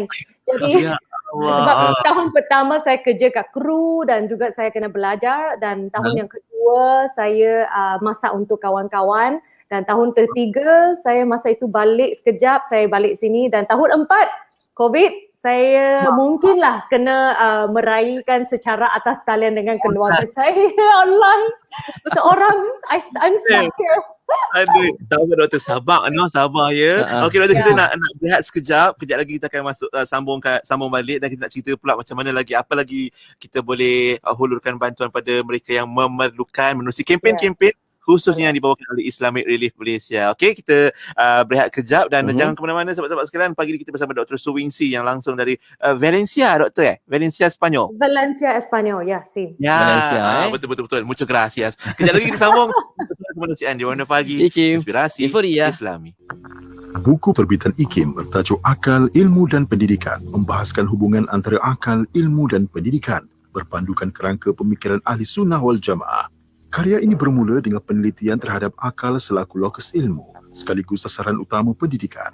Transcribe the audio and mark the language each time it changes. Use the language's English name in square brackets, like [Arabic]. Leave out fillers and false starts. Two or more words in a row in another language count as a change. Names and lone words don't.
[Malay] Jadi sebab tahun pertama saya kerja kat kru dan juga saya kena belajar, dan tahun yang kedua saya masak untuk kawan-kawan. Dan tahun ketiga, saya masa itu balik sekejap, saya balik sini. Dan tahun 4, COVID, saya mungkinlah kena meraihkan secara atas talian dengan keluarga saya online. Seorang, [English] I'm stuck here. [Malay] Aduh, tahu Doktor, sabar sabar ya. Okey Doktor, kita nak berehat sekejap. Kejap lagi kita akan masuk sambung balik, dan kita nak cerita pula macam mana lagi, apa lagi kita boleh hulurkan bantuan pada mereka yang memerlukan menerusi kempen-kempen khususnya yang dibawakan oleh Islamic Relief Malaysia. Okey, kita berehat kejap dan jangan ke mana-mana sahabat-sahabat sekalian. Pagi ni kita bersama Dr. Suwingsi yang langsung dari Valencia, Doktor Valencia, Spanyol. Valencia, Espanyol, ya, sí. Ya, Valencia, betul. [Spanish] Muchas gracias. [Malay] Kejap lagi kita sambung kemanusiaan di Warna Pagi, Inspirasi Islami. Buku terbitan IKIM bertajuk Akal, Ilmu dan Pendidikan membahaskan hubungan antara akal, ilmu dan pendidikan berpandukan kerangka pemikiran Ahli Sunnah wal Jamaah. Karya ini bermula dengan penelitian terhadap akal selaku lokus ilmu sekaligus sasaran utama pendidikan.